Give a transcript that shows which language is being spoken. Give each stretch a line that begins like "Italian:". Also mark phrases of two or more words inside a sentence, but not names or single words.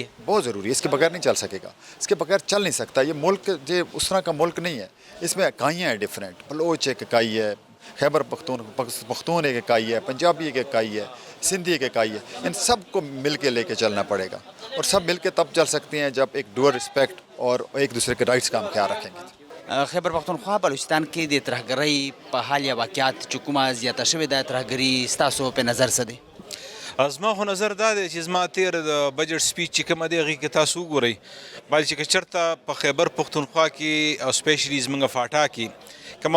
Urdu: بہت ضروری ہے اس کے بغیر نہیں چل سکے گا اس کے بغیر چل نہیں سکتا یہ ملک جو اس طرح کا ملک نہیں ہے اس میں اکائیاں ہیں ڈفرینٹ بلوچ ایک اکائی ہے خیبر پختون ایک اکائی ہے پنجابی ایک اکائی ہے سندھی ایک اکائی ہے ان سب کو مل کے لے کے چلنا پڑے گا اور سب مل کے تب چل سکتے ہیں جب ایک
English: due respect
Urdu: اور ایک دوسرے کے رائٹس کا ہم خیال رکھیں گے
Pashto: خیبر پختونخوا بلوچستان کې د ترهګرۍ په حال یا واقعیات چې کومه زیاته شوې ده ترهګري ستاسو په نظر څه دی؟ زما خو نظر دا دی چې زما تیر د
English: budget speech
Pashto: چې کومه دی هغې کې تاسو وګورئ باید چې که چېرته په خیبر پختونخوا کې او سپیشلي زموږ فاټا کې کومه